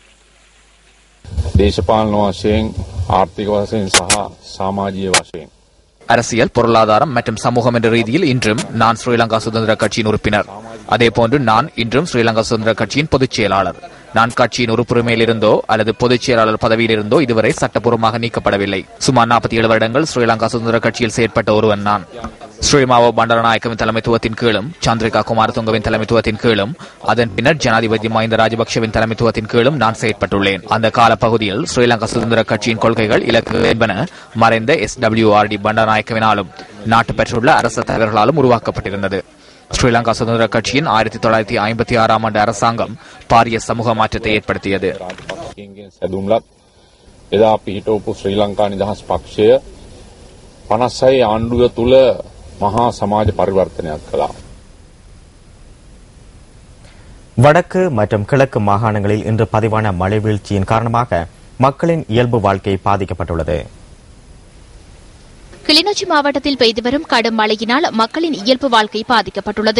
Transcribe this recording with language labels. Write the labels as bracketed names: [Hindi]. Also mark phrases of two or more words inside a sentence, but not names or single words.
[Sinhala] දේශපාලන වශයෙන් ආර්ථික වශයෙන් සහ සමාජීය වශයෙන් [Tamil] அரசியல், பொருளாதாரம் மற்றும் சமூகம் என்ற ரீதியில் இன்றும் நான் ஸ்ரீலங்கா சுதந்திர கட்சியின் உறுப்பினர். அதேபோன்று நான் இன்றும் ஸ்ரீலங்கா சுதந்திர கட்சியின் பொதுச் செயலாளர். நான் கட்சியின் உறுப்புரிமையில் இருந்தோ அல்லது பொதுச் செயலாளர் பதவியில் இருந்தோ இதுவரை சட்டப்பூர்வமாக நீக்கப்படவில்லை. சுமார் 47 வருடங்கள் ஸ்ரீலங்கா சுதந்திர கட்சியில் செயற்பட்ட ஒருவன் நான். ஸ்ரீமாவோ பண்டாரநாயக்கவின் தலைமைத்துவத்தின் கீழும், சந்திரிகா குமாரதுங்கவின் தலைமைத்துவத்தின் கீழும், அதன் பின்னர் ஜனாதிபதி மஹிந்த ராஜபக்சவின் தலைமைத்துவத்தின் கீழும் நான் செயற்பட்டுள்ளேன். அந்த கால பகுதியில் ஸ்ரீலங்கா சுதந்திர கட்சியின் கொள்கைகள், இலக்குகள் என்பன மறைந்த SWRD பண்டாரநாயக்கவினாலும் நாட்டு பெற்றுள்ள அரசு தலைவர்களாலும் உருவாக்கப்பட்டிருந்தது. ஸ்ரீலங்கா சுதந்திர கட்சியின் 1956 ஆண்டு அரசாங்கம் பாரிய சமூக மாற்றத்தை ஏற்படுத்தியது. [Sinhala] එදා පිහිටවපු ශ්‍රී ලංකා නිදහස් පක්ෂය 56 ආණ්ඩුව තුළ මහා සමාජ පරිවර්තනයක් කළා. [Tamil] வடக்கு மற்றும் கிழக்கு மாகாணங்களில் இன்று பதிவான மழை வீழ்ச்சியின் காரணமாக மக்களின் இயல்பு வாழ்க்கை பாதிக்கப்பட்டுள்ளது. கிளிநொச்சி மாவட்டத்தில் பெய்து வரும் கடும் மழையினால் மக்களின் இயல்பு வாழ்க்கை பாதிக்கப்பட்டுள்ளது.